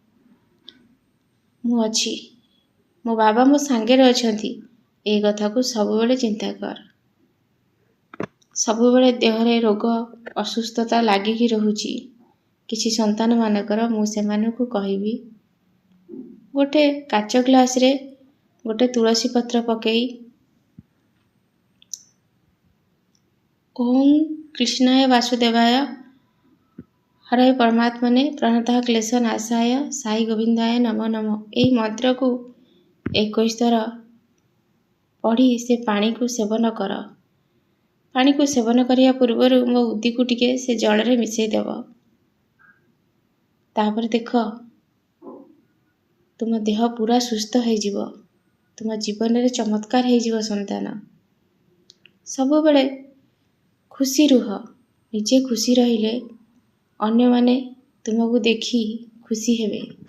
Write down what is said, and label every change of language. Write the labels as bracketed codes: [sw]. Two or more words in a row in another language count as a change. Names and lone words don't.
[or] ମୁଁ ଅଛି, ମୋ ବାବା ମୋ ସାଙ୍ଗରେ ଅଛନ୍ତି। ଏ କଥାକୁ ସବୁବେଳେ ଚିନ୍ତା କର। ସବୁବେଳେ ଦେହରେ ରୋଗ ଅସୁସ୍ଥତା ଲାଗିକି ରହୁଛି। କିଛି ସନ୍ତାନମାନଙ୍କର ମୁଁ ସେମାନଙ୍କୁ କହିବି, ଗୋଟେ କାଚ ଗ୍ଲାସରେ ଗୋଟେ ତୁଳସୀ ପତ୍ର ପକାଇ [sa] ओम कृष्णाय वासुदेवाय हरे परमात्मने प्रणतः क्लेश नाशाय साई गोविंदाय नमो नमो [or] ଏଇ ମନ୍ତ୍ରକୁ 21 ଥର ପଢ଼ି ସେ ପାଣିକୁ ସେବନ କର। ପାଣିକୁ ସେବନ କରିବା ପୂର୍ବ ମୋ ଉଦିକୁ ଟିକେ ସେ ଜଳରେ ମିଶାଇ ଦେବ। ତାପରେ ଦେଖ ତୁମ ଦେହ ପୂରା ସୁସ୍ଥ ହୋଇଯିବ। ତୁମ ଜୀବନରେ ଚମତ୍କାର ହୋଇଯିବ ସନ୍ତାନ। ସବୁବେଳେ ଖୁସି ରୁହ। ନିଜେ ଖୁସି ରହିଲେ ଅନ୍ୟମାନେ ତୁମକୁ ଦେଖି ଖୁସି ହେବେ।